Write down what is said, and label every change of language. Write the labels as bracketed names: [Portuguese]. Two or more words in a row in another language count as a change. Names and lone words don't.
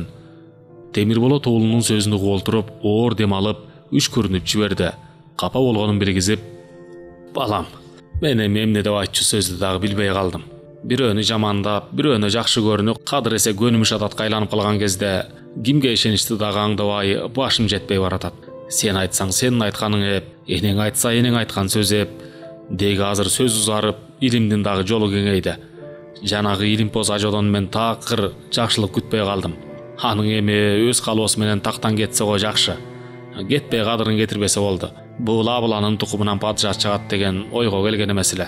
[Kyrgyz] Темирболот уулунун сөзүн угуп олтуруп, оор дем алып, үшкүрүнүп жиберди. Капа болгонун билгизип: "Балам, мен эми эмне деп айтчу сөздү дагы билбей калдым. Бирөөнү жамандап, бирөөнү жакшы көрүнүп, кадыр эсе көнүмүш адатка айланып калган кезде кимге ишеничти дагы аңдабай, башым жетпей баратат. [Kazakh] Сен айтсаң сенің айтқаның еп, енең айтса енең айтқан сөз еп. [Kyrgyz] Деги азыр сөз узарып, илимдин дагы жолу кеңейди. Жанагы илимпоз ажодон мен такыр жакшылык күтпөй калдым. Анын эми өз калоосу менен тактан кетсе го жакшы. Кетпей кадырын кетирбесе болду. Бул абыланын тукумунан падыша чыгат деген ойго келген эмес эле.